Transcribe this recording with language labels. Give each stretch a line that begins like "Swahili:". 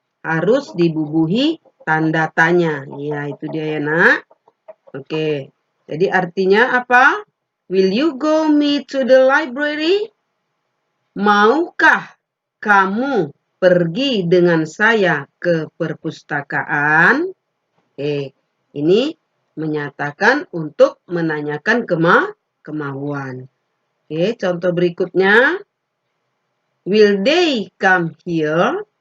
Indonesian: Harus dibubuhi tanda tanya. Ya, itu dia ya, Nak. Oke. Jadi artinya apa?
English: Will you go me to the library?
Indonesian: Maukah kamu pergi dengan saya ke perpustakaan? Ini menyatakan untuk menanyakan kemauan. Contoh berikutnya.
English: Will they come here?